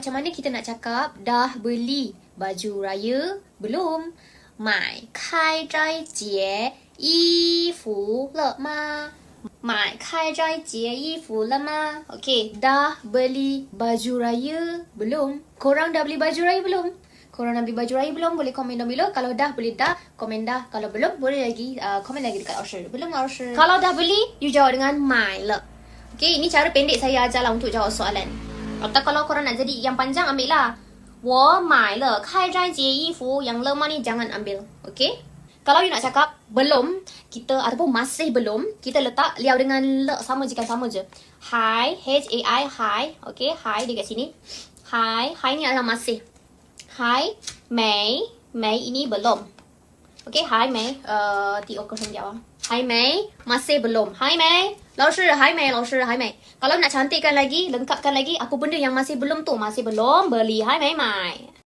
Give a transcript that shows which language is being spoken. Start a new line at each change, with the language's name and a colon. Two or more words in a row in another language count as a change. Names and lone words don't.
Malay: Macam mana kita nak cakap dah beli baju raya belum?
Chinese: 买开斋节衣服了吗? 买开斋节衣服了吗?
Malay: Okey, dah beli baju raya belum? Korang dah beli baju raya belum? Korang dah beli baju raya belum? Boleh komen
English: down below.
Malay: Kalau dah, boleh dah. Komen dah. Kalau belum, boleh lagi komen lagi dekat Oshir. Belum lah Oshir. Kalau dah beli, you jawab dengan
Chinese: 买了.
Malay: Okey, ini cara pendek saya ajar lah untuk jawab soalan. Atau kalau korang nak jadi yang panjang, ambil lah.
Chinese: 我买了开斋节衣服.
Malay: Yang lemah ni jangan ambil. Okey? Kalau you nak cakap belum, kita ataupun masih belum, kita letak liau dengan le sama je kan, sama je. Hai, H-A-I, hai. Okey, hai dia kat sini. Hai, hai ni adalah masih.
Chinese: 还没.
Malay: Mei ini belum. Okey,
Chinese: 还没.
Malay: T.O. kau jawab.
Chinese: 还没,
Malay: masih belum.
Chinese: 还没. 老师, 还没, 老师, 还没.
Malay: Kalau nak cantikkan lagi, lengkapkan lagi, apa benda yang masih belum tu? Masih belum beli,
Chinese: 还没买.